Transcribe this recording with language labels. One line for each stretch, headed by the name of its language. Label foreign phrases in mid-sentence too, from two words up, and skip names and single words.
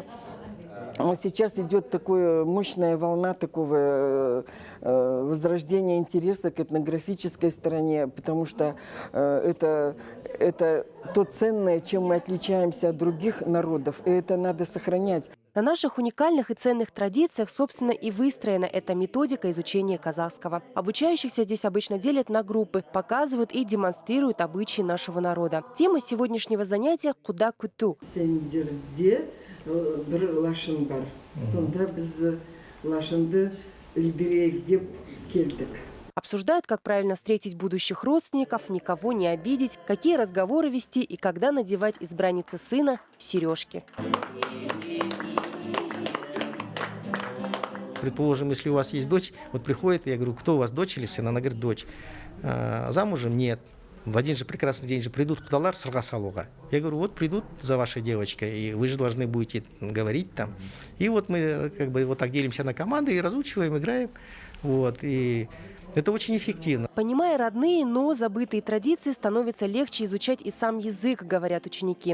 Russian: Но сейчас идет такая мощная волна такого возрождения интереса к этнографической стороне, потому что это то ценное, чем мы отличаемся от других народов, и это надо сохранять. На наших уникальных и ценных традициях, собственно, и выстроена эта методика изучения казахского. Обучающихся здесь обычно делят на группы, показывают и демонстрируют обычаи нашего народа. Тема сегодняшнего занятия – «Куда куту».
Kazakh: Бір лашын бар. Сонда біз лашынды лидерейік деп келдік.
Russian: Обсуждают, как правильно встретить будущих родственников, никого не обидеть, какие разговоры вести и когда надевать избраннице сына сережки. Предположим, если у вас есть дочь, вот приходит, я говорю, кто у вас, дочь или сын? Она говорит, дочь. Замужем? Нет. В один же прекрасный день же придут
Kazakh: кудалар сырға салуға.
Russian: Я говорю, вот придут за вашей девочкой, и вы же должны будете говорить там. И вот мы как бы вот так делимся на команды и разучиваем, играем. Вот, и это очень эффективно. Понимая родные, но забытые традиции, становится легче изучать и сам язык, говорят ученики.